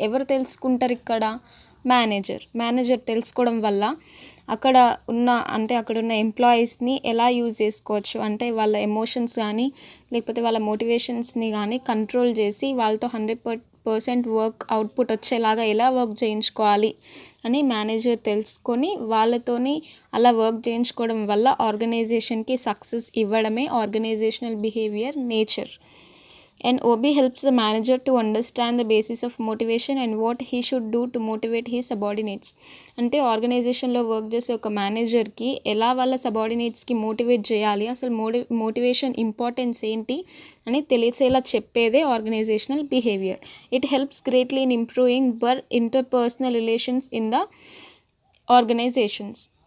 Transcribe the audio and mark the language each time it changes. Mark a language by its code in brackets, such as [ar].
[te] ఎవరు తెలుసుకుంటారు ఇక్కడ? మేనేజర్ తెలుసుకోవడం వల్ల అక్కడ ఉన్న ఎంప్లాయీస్ని ఎలా యూజ్ చేసుకోవచ్చు అంటే వాళ్ళ ఎమోషన్స్ కానీ లేకపోతే వాళ్ళ మోటివేషన్స్ని కానీ కంట్రోల్ చేసి వాళ్ళతో 100% వర్క్ అవుట్పుట్ వచ్చేలాగా ఎలా వర్క్ చేయించుకోవాలి అని మేనేజర్ తెలుసుకొని వాళ్ళతోని అలా వర్క్ చేయించుకోవడం వల్ల ఆర్గనైజేషన్కి సక్సెస్ ఇవ్వడమే organisational behaviour nature. [en] And OB helps the manager to understand the basis of motivation and what he should do to motivate his subordinates. [te] అంటే ఆర్గనైజేషన్లో వర్క్ చేసే ఒక మేనేజర్కి ఎలా వాళ్ళ సబార్డినేట్స్కి మోటివేట్ చేయాలి, అసలు మోటివేషన్ ఇంపార్టెన్స్ ఏంటి అని తెలిసేలా చెప్పేదే organisational behaviour. [en] It helps greatly in improving interpersonal relations in the organisations.